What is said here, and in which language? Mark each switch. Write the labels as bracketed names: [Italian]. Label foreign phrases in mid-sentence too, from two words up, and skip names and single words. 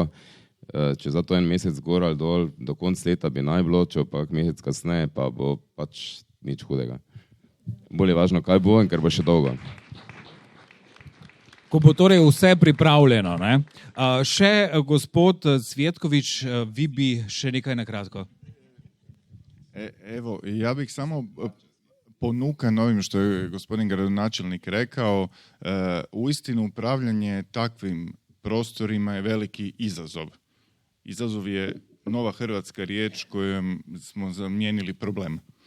[Slovenian] Če za to en mesec gor ali dol, do konc leta bi naj bilo, če pa mesec kasneje, pa bo pač nič hudega. Bolj je važno, kaj bo in ker bo še dolgo. Ko bo torej vse pripravljeno, ne? Še gospod Cvjetković, vi bi še nekaj na kratko. [Croatian] Evo, ja bih samo ponukan ovim što je gospodin gradonačelnik rekao, uistinu upravljanje takvim prostorima je veliki izazov. Izazov je nova hrvatska riječ kojom smo zamijenili problem.